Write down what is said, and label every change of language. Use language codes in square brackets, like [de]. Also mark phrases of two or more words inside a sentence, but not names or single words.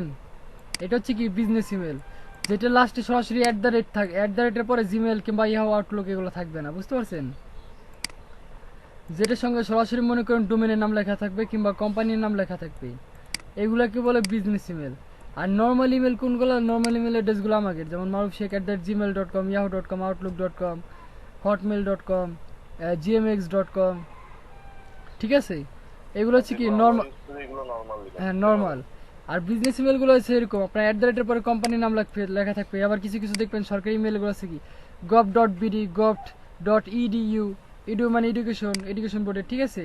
[bn] এটা হচ্ছে কি [en] business email, [bn] যেটা লাস্টে সরাসরি [en] at the rate [bn] থাকে, [en] at the rate [bn] পরে জিমেল কিংবা ইয়াহু আউটলুক এগুলো থাকবে না। বুঝতে পারছেন? যেটার সঙ্গে সরাসরি মনে করেন ডোমেনের নাম লেখা থাকবে কিংবা কোম্পানির নাম লেখা থাকবে, এগুলাকে বলে [en] business email. [bn] আর [en] normal email [bn] কোনগুলো? [en] normal email addresses [bn] আমাকে, যেমন মারুফ শেখ @gmail.com, yahoo.com, outlook.com, hotmail.com, gmx.com, ঠিক আছে? এগুলো আর হচ্ছে কি যেগুলো আমরা নর্মাল। ইউজ করি এগুলো [en] normal email, [bn] হ্যাঁ, তাই না ভাই? নর্মাল। আর [en] business emails [bn] হচ্ছে এরকম, আপনার [en] at the rate [bn] পরে কোম্পানির নাম লেখা থাকবে। আবার কিছু কিছু দেখবেন সরকারি ইমেলগুলো আছে কি gov.bd, gov.edu, ইডু মানে এডুকেশন বোর্ডের, ঠিক আছে?